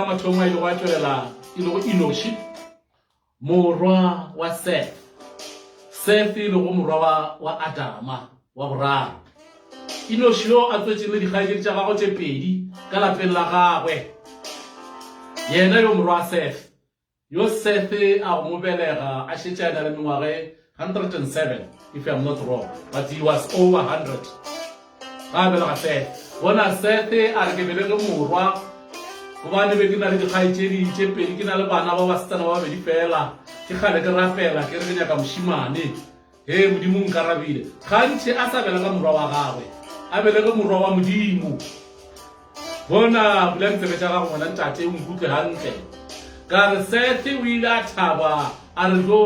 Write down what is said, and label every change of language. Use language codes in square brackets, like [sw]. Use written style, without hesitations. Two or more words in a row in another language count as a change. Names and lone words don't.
[nso] mathomo a ile go a tswelela e le go Enoshi morwa wa Seth e le go morwa wa Adama wa boraro Enoshi yo a tswetseng le dikgaetšedi tša gagwe tše pedi ka lapeng la gagwe yena yo morwa Seth yo Seth a go mo belega a šetše a na le mengwage 107 [en] if I'm not wrong, but he was over 100. [nso] Belega Seth bona Seth a re ke belege morwa gobane be ke na le dikgaetšedi tše pedi ke na le bana ba basetsana ba babedi fela ke kgale ke rapela ke re ke nyaka mošimane modimo nkarabile gantši a sa belega morwa wa gagwe a belege morwa wa modimo bona bula ditsebe tša gago ngwana ntate o nkutlwe gantle ka re Seth o ile a thaba a re jo